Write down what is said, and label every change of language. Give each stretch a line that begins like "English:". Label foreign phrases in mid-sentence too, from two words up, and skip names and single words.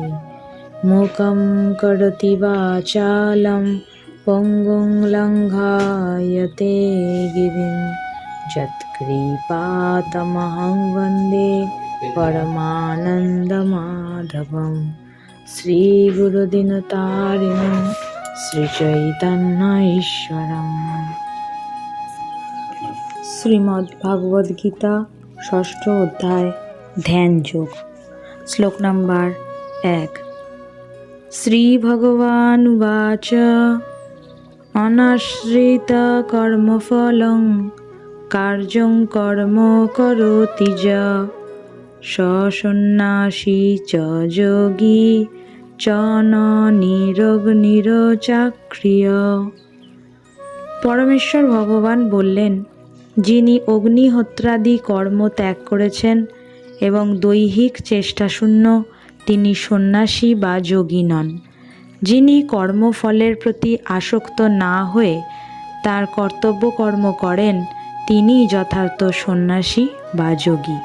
Sanskrit: मूकं करोति वाचालं पङ्गुं लङ्घयते गिरिं यत्कृपातमहं वन्दे परमानन्दमाधवं। श्रीगुरुदिनतारिणं श्रीचैतन्य ईश्वरम्।
Bangla: শ্রীমদ্ ভাগবত গীতা ষষ্ঠ অধ্যায় ধ্যান যোগ। শ্লোক নাম্বার
Sanskrit: 1। শ্রী ভগবান উবাচ অনাশ্রিত কর্মফলং কার্যং কর্ম করোতি যা সন্ন্যাসী চ যোগী চ ন নিরগ্নিরচাক্রিয়।
Bangla: পরমেশ্বর ভগবান বললেন, যিনি অগ্নিহোত্রাদি কর্ম ত্যাগ করেছেন এবং দৈহিক চেষ্টাশূন্য, তিনি সন্ন্যাসী বা যোগী নন। যিনি কর্মফলের প্রতি আসক্ত না হয়ে তার কর্তব্য কর্ম করেন, তিনিই যথার্থ সন্ন্যাসী বা যোগী।